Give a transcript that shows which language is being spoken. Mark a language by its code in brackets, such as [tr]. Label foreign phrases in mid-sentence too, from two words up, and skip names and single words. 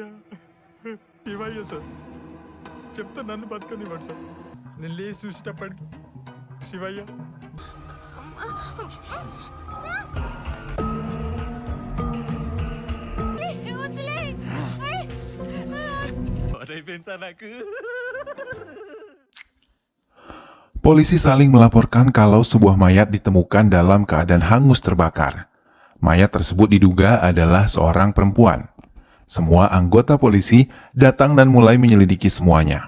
[te] శివయ్య సార్ చెప్తే నన్ను బతకనివ్వండి సార్. నేను లేచి చూసేటప్పటికి శివయ్య. అయిపోయింది సార్ నాకు. [id] Polisi saling melaporkan kalau sebuah mayat ditemukan dalam keadaan hangus terbakar. Mayat tersebut diduga adalah seorang perempuan. Semua anggota polisi datang dan mulai menyelidiki semuanya.